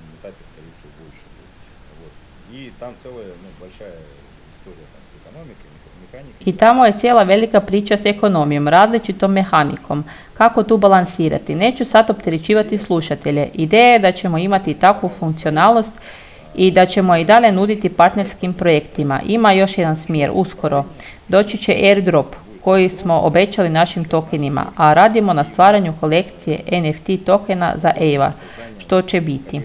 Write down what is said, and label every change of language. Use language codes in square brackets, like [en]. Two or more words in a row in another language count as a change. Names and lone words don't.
[ru] И там целая большая история там, с экономикой, [hr] I tamo je cijela velika priča s ekonomijom, različitom mehanikom. Kako tu balansirati? Neću sad opterećivati slušatelje. Ideja je da ćemo imati takvu funkcionalnost i da ćemo i dalje nuditi partnerskim projektima. Ima još jedan smjer, uskoro. Doći će airdrop koji smo obećali našim tokenima, a radimo na stvaranju kolekcije NFT tokena za EVA, što će biti.